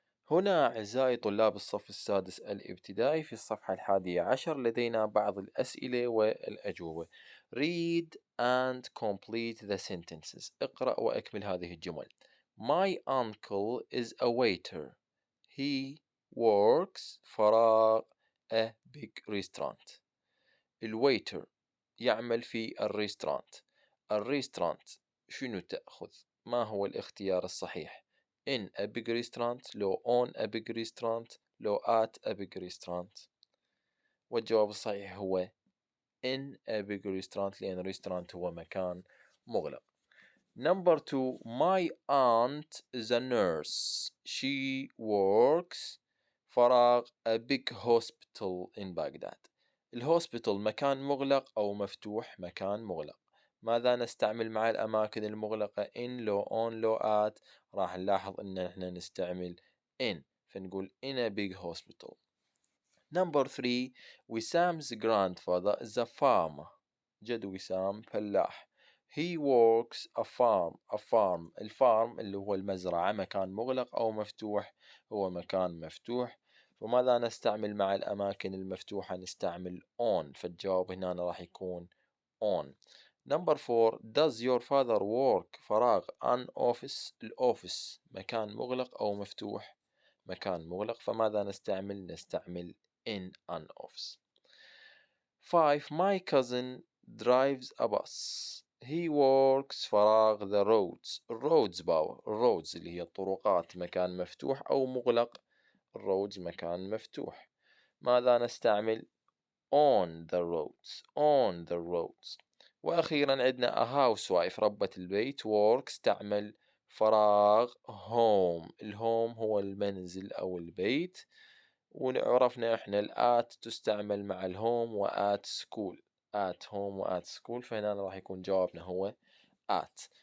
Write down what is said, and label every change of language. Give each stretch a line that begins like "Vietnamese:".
Arabic: هنا أعزائي طلاب الصف السادس الابتدائي في الصفحة 11 لدينا بعض الأسئلة والأجوبة.
English: Read and complete the sentences.
Arabic: اقرأ وأكمل هذه الجمل.
English: My uncle is a waiter. He works فراغ a big restaurant.
Arabic: الويتر يعمل في الريستورانت شنو تأخذ؟ ما هو الاختيار الصحيح؟
English: in a big restaurant
Arabic: لو
English: on a big restaurant
Arabic: لو
English: at a big restaurant؟
Arabic: والجواب الصحيح هو in a big restaurant لأن restaurant هو مكان مغلق.
English: Number 2. My aunt is a nurse. She works فراغ a big hospital in Baghdad.
Arabic: الهوسبيتال مكان مغلق أو مفتوح؟ مكان مغلق. ماذا نستعمل مع الأماكن المغلقة؟ in لو on لو at؟ راح نلاحظ إن إحنا نستعمل in، فنقول
English: in a big hospital. Number 3. Wisam's grandfather is a farmer.
Arabic: جد وسام فلاح.
English: He works a farm.
Arabic: الفارم اللي هو المزرعة مكان مغلق أو مفتوح؟ هو مكان مفتوح. وماذا نستعمل مع الأماكن المفتوحة؟ نستعمل on، فالجواب هنا راح يكون on.
English: Number 4. Does your father work
Arabic: فراغ an office؟ الأوفيس مكان مغلق أو مفتوح؟ مكان مغلق، فماذا نستعمل؟ نستعمل
English: in an office. 5. My cousin drives a bus. He works فراغ the roads.
Arabic: الroads اللي هي الطرقات مكان مفتوح أو مغلق؟ الroads مكان مفتوح. ماذا نستعمل؟
English: on the roads.
Arabic: وأخيرا عندنا
English: a housewife
Arabic: ربة البيت works تعمل فراغ home. الهوم هو المنزل أو البيت، وعرفنا احنا الآت تستعمل مع الهوم وآت سكول،
English: at home
Arabic: وآت سكول، فهنا راح يكون جوابنا هو at.